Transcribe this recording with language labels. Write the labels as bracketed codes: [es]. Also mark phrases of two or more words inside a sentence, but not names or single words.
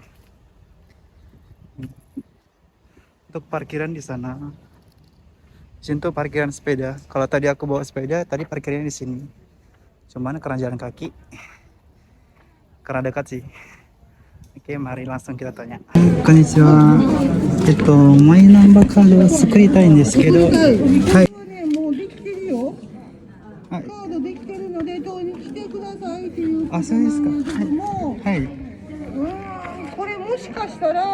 [id] Untuk parkiran di sana. Di sini tuh parkiran sepeda. Kalau tadi aku bawa sepeda, tadi parkirnya di sini. Cuman karena jalan kaki, karena dekat sih. Oke, mari langsung kita tanya. [ja] Konnichiwa. マイナンバーカードを作りたいんですけど、はい。もうできてるよ。はい。カードできてるので取りに来てくださいっていうあ、そうですか。ことなんですけども、はい。これもしかしたら、